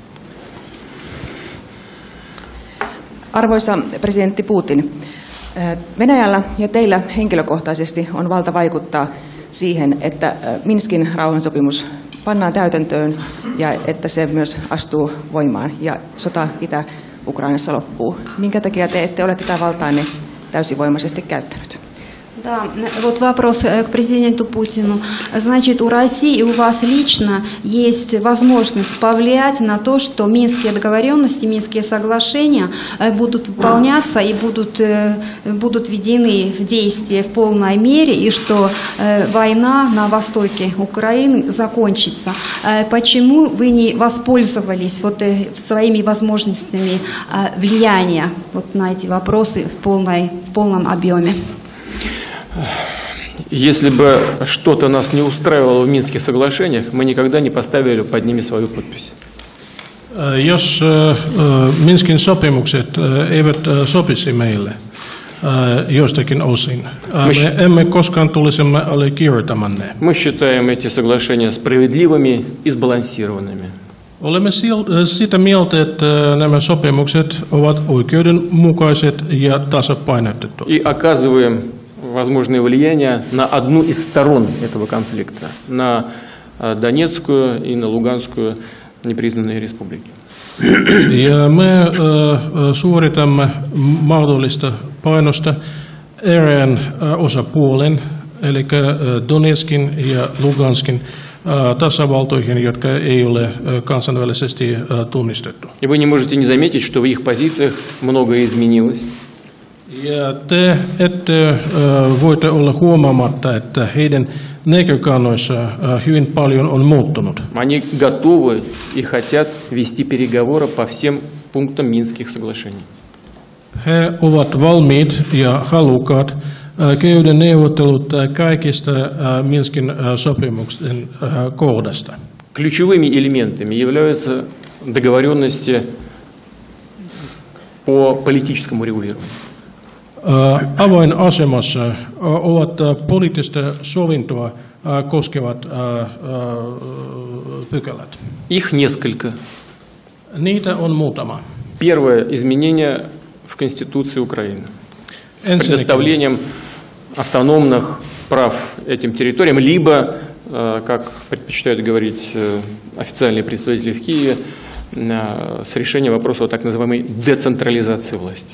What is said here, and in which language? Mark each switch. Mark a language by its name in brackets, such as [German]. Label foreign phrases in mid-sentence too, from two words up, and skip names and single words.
[Finnish] Arvoisa presidentti Putin, Venäjällä ja teillä henkilökohtaisesti on valta vaikuttaa siihen, että Minskin rauhansopimus pannaan täytäntöön ja että se myös astuu voimaan ja sota Itä-Ukrainassa loppuu. Minkä takia te ette ole tätä valtaanne täysivoimaisesti käyttänyt? [Russian] Да, вот вопрос к президенту Путину. Значит, у России и у вас лично есть возможность повлиять на то, что Минские договоренности, Минские соглашения будут выполняться и будут введены в действие в полной мере, и что война на востоке Украины закончится. Почему вы не воспользовались своими возможностями влияния на эти вопросы в полном объеме? Если бы что-то нас не устраивало в Минских соглашениях, мы никогда не поставили под ними свою подпись. [Finnish] Jos Minskin sopimukset eivät sopisi meille jostakin osin, me emme koskaan tulisimme allekirjoittamaan ne. [Russian] Мы считаем эти соглашения справедливыми и сбалансированными. [Finnish] Olemme sitä mieltä, että nämä sopimukset ovat oikeudenmukaiset ja tasapainotetut. [Russian] И оказываем возможное влияние на одну из сторон этого конфликта, на Донецкую и на Луганскую непризнанные республики. [Finnish] Ja me suoritamme mahdollista painosta erään osapuolen, eli Donetskin ja Luganskin tasavaltoihin, jotka ei ole kansainvälisesti tunnistettu. [Russian] И вы не можете не заметить, что в их позициях многое изменилось. [Finnish] Ja te ette voitte olla huomaamatta, että heidän näkökannoissa hyvin paljon on muuttunut. [Russian] Они готовы и хотят вести переговоры по всем пунктам Минских соглашений. [Finnish] He ovat valmiit ja halukkaat käydä neuvottelut kaikista Minskin sopimuksen kohdasta. [Russian] Ключевыми элементами являются договоренности по политическому регулированию. [Finnish] Avainasemassa ovat poliittista sovintoa koskevat pykälät. [Russian] Их несколько. [Finnish] Niitä on muutama. [Russian] Первое изменение в Конституции Украины с предоставлением автономных прав этим территориям, либо, как предпочитают говорить официальные представители в Киеве, с решением вопроса о так называемой децентрализации власти.